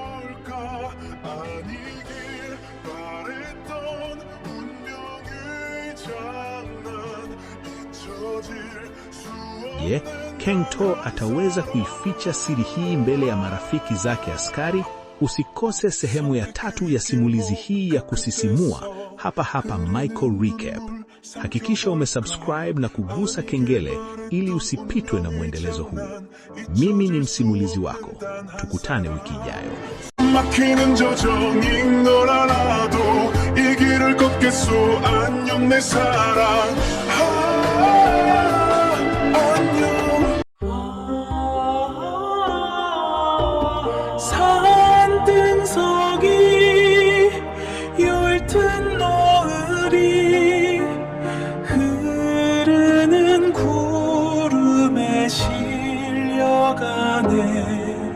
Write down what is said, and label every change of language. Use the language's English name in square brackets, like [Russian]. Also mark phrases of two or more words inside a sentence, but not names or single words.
[Swahili] Je, Kang-to ataweza kuificha siri hii mbele ya marafiki zake askari? Usikose sehemu ya 3 ya simulizi hii ya kusisimua hapa Michael Recap. Hakikisha umesubscribe na kugusa kengele ili usipitwe na mwendelezo huu. Mimi ni msimulizi wako. Tukutane wiki ijayo. [Korean] 막히는 조정인 걸 알아도 이 길을 걷겠소. 안녕 내 사랑. 안녕. 산등석이 엷은 노을이 흐르는 구름에 실려가네.